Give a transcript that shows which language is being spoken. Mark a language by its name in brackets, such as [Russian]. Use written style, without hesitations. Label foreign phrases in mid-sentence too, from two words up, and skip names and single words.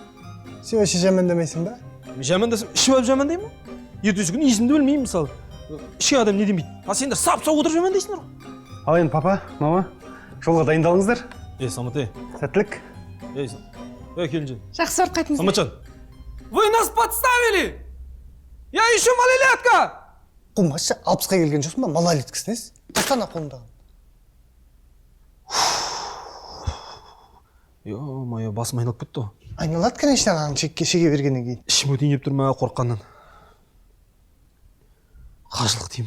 [Kazakh] Сен вообще жамандамайсың ба? Жамандасам, ішіп алып жамандаймын ғой. Ертесі күні есімді білмеймін мысалы. Ішкен адам не демейді. Сендер сап-сау отырып жамандайсыңдар ғой. Ал енді папа, мама, жолға дайындалыңыздар. Самат, сәттілік. Келінжан. Жақсы барып қайтыңыз. Саматжан. [Russian] Вы нас подставили! Я еще малолетка! [Kazakh] Қумашы, 60-қа келген жоқсың ба? Малолеткісің ес? Тастана қолындағы. Ё-моё, басым айналып кетті ғой. Айналады, конечно, ағаң шеге бергеннен кейін. Ішім өтейін деп тұр ма қорыққаннан. Қажылық дей ме?